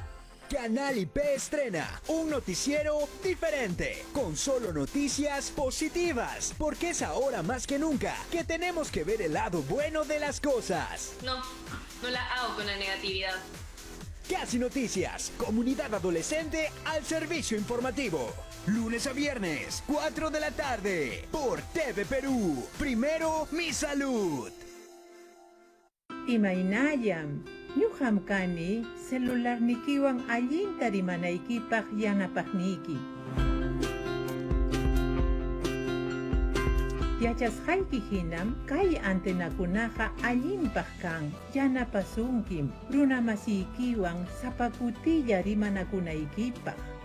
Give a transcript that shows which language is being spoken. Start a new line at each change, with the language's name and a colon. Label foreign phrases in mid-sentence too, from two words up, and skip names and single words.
Spanish: Canal IP estrena un noticiero diferente, con solo noticias positivas, porque es ahora más que nunca que tenemos que ver el lado bueno de las cosas. No la hago con la negatividad. Casi Noticias, comunidad adolescente al servicio informativo. Lunes a viernes, 4 de la tarde, por TV Perú. Primero, mi salud.
Quechua: Imaynallam, ñuqamkani celularnikiwan allinta rimanaykipaq yanapaqniki. Yachasqayki hinam kay antenakunaqa allinpaq kan, yanapasunkim runamasiykiwan sapakutilla rimanakunaykipaq.